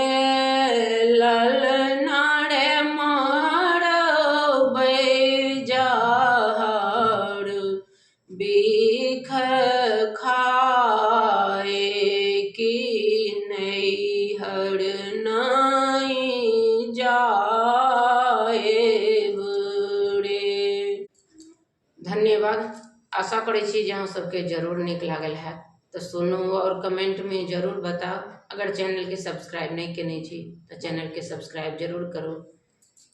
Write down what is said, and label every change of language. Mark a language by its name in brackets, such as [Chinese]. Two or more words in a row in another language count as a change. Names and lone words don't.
[Maithili] ललना रे मार बैजाड़ बीख खाए की नैहर नाई जाएब रे। धन्यवाद। आशा करै छी जे अहाँ सबके जरूर नीक लागल है तो सुनू और कमेंट में जरूर बताओ। अगर चैनल के सब्सक्राइब नहीं केने छी तो चैनल के सब्सक्राइब जरूर करू।